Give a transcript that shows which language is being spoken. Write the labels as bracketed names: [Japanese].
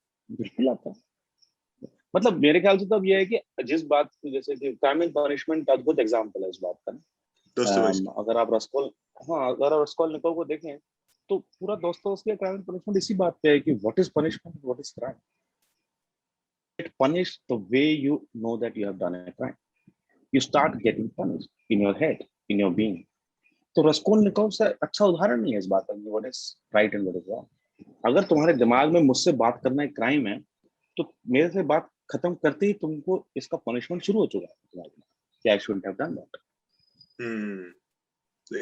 [Hindi] बिल्कुल आता है। मतलब मेरे ख्याल से तो अब ये है कि जिस बात, जैसे कि क्राइम एंड पनिशमेंट अद्भुत एग्जाम्पल है इस बात का ना। दोस्तों अगर आप रस्कोल, हाँ, अगर आप रस्कोल निकोल को देखें तो पूरा दोस्तों क्राइम एंड पनिशमेंट इसी बात पे है कि [English] What is punishment, what is crime. Get punished the way you know that you have done a crime. You start getting punished in your head, in your being. [Hindi] तो Raskolnikov से अच्छा उदाहरण नहीं है इस बात का, [English] What is right and what is wrong. [Hindi] अगर तुम्हारे दिमाग में मुझसे बात करना एक क्राइम है, तो मेरे से बात खत्म करते ही तुमको इसका पनिशमेंट शुरू हो चुका है दिमाग में कि [English] I should have done that. [Hindi] हम्म ये